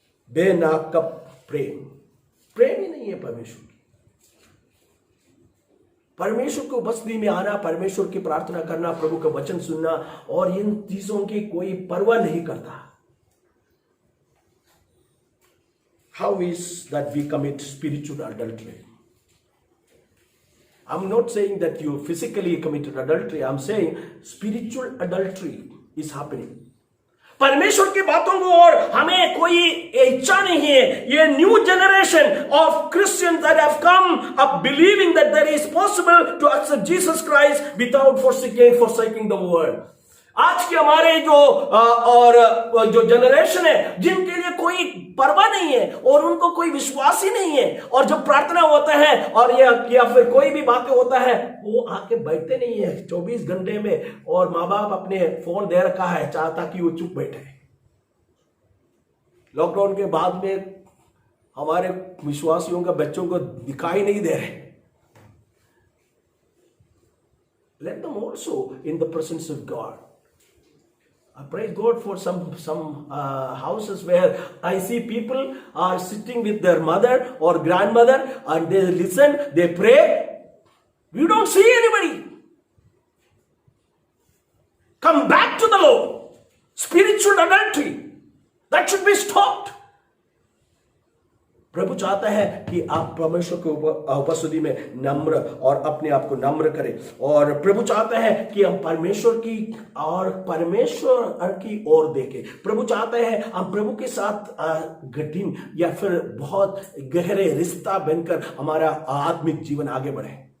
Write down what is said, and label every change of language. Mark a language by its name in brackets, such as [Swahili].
[Hindi] बेनाक का प्रेम ही नहीं है परमेश्वर। परमेश्वर को उपस्थिति में आना, परमेश्वर की प्रार्थना करना, प्रभु का वचन सुनना, और इन चीजों की कोई परवाह नहीं करता। [English] How is that we commit spiritual adultery? I'm not saying that you physically committed adultery. I'm saying spiritual adultery is happening. [Hindi] परमेश्वर की बातों को और हमें कोई इच्छा नहीं है। [English] ये new generation of Christians that have come up believing that there is possible to accept Jesus Christ without forsaking the world. [Hindi] आज के हमारे जो जनरेशन है, जिनके लिए कोई परवाह नहीं है और उनको कोई विश्वास ही नहीं है, और जब प्रार्थना होता है और या फिर कोई भी बातें होता है, वो आके बैठते नहीं है 24 घंटे में, और माँ बाप अपने फोन दे रखा है ताकि वो चुप बैठे। लॉकडाउन के बाद में हमारे विश्वासियों का बच्चों को दिखाई नहीं दे रहे। [English] Let them also in the presence of God. I praise God for some houses where I see people are sitting with their mother or grandmother, and they listen, they pray. We don't see anybody. Come back to the Lord. Spiritual adultery, that should be stopped. [Hindi] प्रभु चाहता है कि आप परमेश्वर की उपस्थिति में नम्र और अपने आप को नम्र करें, और प्रभु चाहता है कि हम परमेश्वर की और परमेश्वर की ओर देखें। प्रभु चाहता है हम प्रभु के साथ कठिन या फिर बहुत गहरे रिश्ता बनकर हमारा आत्मिक जीवन आगे बढ़े।